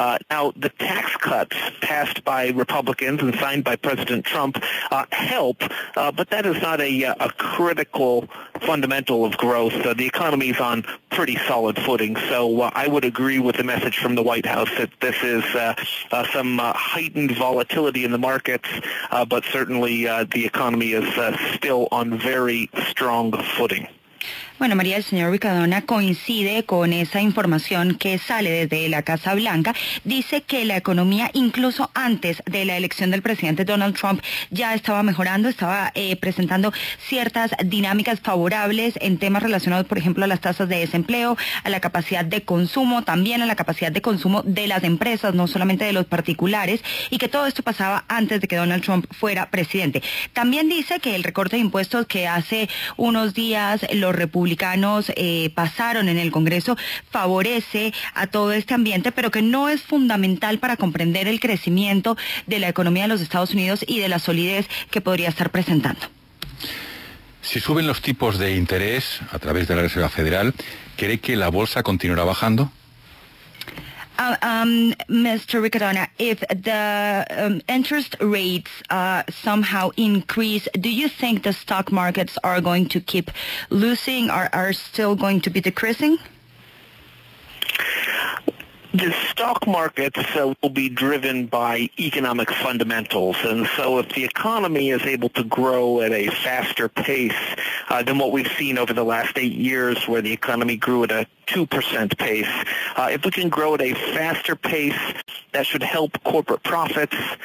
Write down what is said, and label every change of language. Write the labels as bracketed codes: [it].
[en] Now, the tax cuts passed by Republicans and signed by President Trump help, but that is not a critical fundamental of growth. The economy is on pretty solid footing, so I would agree with the message from the White House that this is some heightened volatility in the markets, but certainly the economy is still on very strong footing. [es] Bueno, María, el señor Ricardona coincide con esa información que sale desde la Casa Blanca. Dice que la economía, incluso antes de la elección del presidente Donald Trump, ya estaba mejorando, estaba presentando ciertas dinámicas favorables en temas relacionados, por ejemplo, a las tasas de desempleo, a la capacidad de consumo, también a la capacidad de consumo de las empresas, no solamente de los particulares, y que todo esto pasaba antes de que Donald Trump fuera presidente. También dice que el recorte de impuestos que hace unos días los republicanos pasaron en el Congreso favorece a todo este ambiente, pero que no es fundamental para comprender el crecimiento de la economía de los Estados Unidos y de la solidez que podría estar presentando. Si suben los tipos de interés a través de la Reserva Federal, ¿cree que la bolsa continuará bajando? [en] Mr. Ricardona, if the interest rates somehow increase, do you think the stock markets are going to keep losing or are still going to be decreasing? The stock markets will be driven by economic fundamentals, and so if the economy is able to grow at a faster pace than what we've seen over the last 8 years, where the economy grew at a 2% pace, if we can grow at a faster pace, that should help corporate profits.